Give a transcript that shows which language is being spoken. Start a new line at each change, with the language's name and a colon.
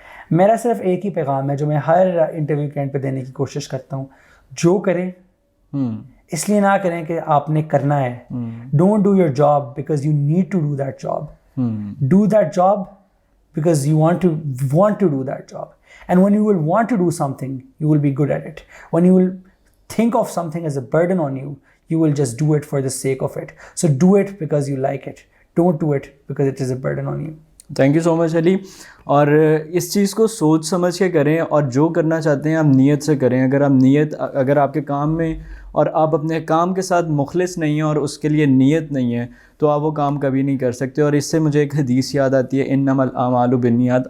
Urdu: میرا صرف ایک ہی پیغام ہے جو میں ہر انٹرویو کے اینڈ پہ دینے کی کوشش کرتا ہوں. جو کریں اس لیے نہ کریں کہ آپ نے کرنا ہے.
English: Don't do your job because you need to do that job. Do that job because you want to do that job. And when you will want to do something, you will be good at it. When you will think of something as a burden on you, you will just do it for the sake of it. So do it because you like it. Don't do it because it is a burden on you. Thank you so much Ali.
Urdu: اور اس چیز کو سوچ سمجھ کے کریں, اور جو کرنا چاہتے ہیں آپ نیت سے کریں. اگر آپ کے کام میں اور آپ اپنے کام کے ساتھ مخلص نہیں ہیں اور اس کے لیے نیت نہیں ہے تو آپ وہ کام کبھی نہیں کر سکتے. اور اس سے مجھے ایک حدیث یاد آتی ہے,
Arabic: انما الاعمال بالنیات.